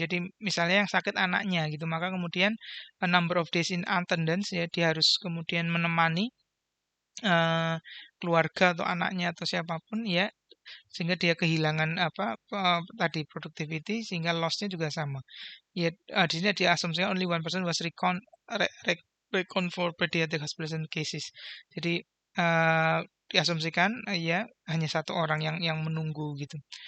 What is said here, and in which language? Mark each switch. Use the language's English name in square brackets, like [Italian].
[Indonesian] Jadi misalnya yang sakit anaknya gitu, maka kemudian [English] a number of days in attendance [Indonesian] ya dia harus kemudian menemani keluarga atau anaknya atau siapapun ya, sehingga dia kehilangan apa tadi productivity sehingga loss-nya juga sama. Ya, di sini diasumsikan [English] only one person was recon for pediatric hospitalization cases. [Indonesian] Jadi diasumsikan ya hanya satu orang yang menunggu gitu.